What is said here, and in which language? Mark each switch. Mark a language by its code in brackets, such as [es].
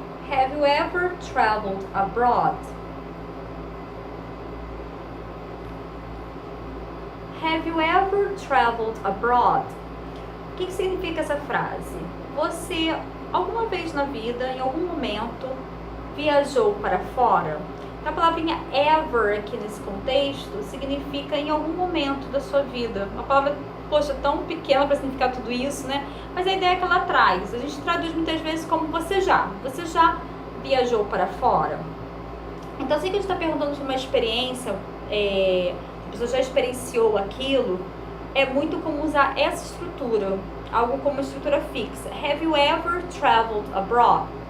[en] Have you ever traveled abroad? Have you ever traveled abroad? [pt] O que significa essa frase? Você, alguma vez na vida, em algum momento, viajou para fora? A palavrinha ever aqui nesse contexto significa em algum momento da sua vida. Uma palavra, poxa, tão pequena para significar tudo isso, né? Mas a ideia que ela traz, a gente traduz muitas vezes como você já viajou para fora? Então, se a gente está perguntando de uma experiência, a pessoa já experienciou aquilo, é muito comum usar essa estrutura, algo como uma estrutura fixa. [en] Have you ever traveled abroad?